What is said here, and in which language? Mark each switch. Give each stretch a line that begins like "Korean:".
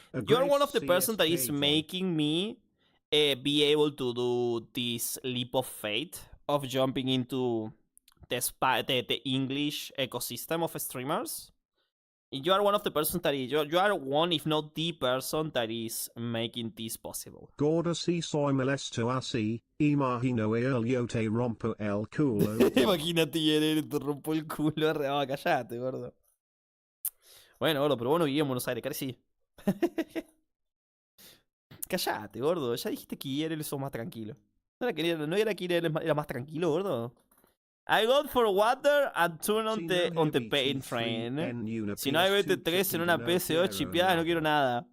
English: You're one of the persons that is making me be able to do this leap of faith of jumping into the English ecosystem of streamers. You are one of the persons that is... You are one, if not the person that is making this possible.
Spanish: Gorda si soy molesto así, imagino el yo te rompo el culo. Imagínate, te rompo el culo. Ah, callate, gordo. Bueno, gordo, pero vos no vivías en Buenos Aires, cara, sí. Callate, gordo. Ya dijiste que IRL sos más tranquilo. No era que IRL era más tranquilo, gordo.
English: I got for water and turn on the pain train.
Spanish: Si no hay BT3 en una PSO chipeada, no quiero nada.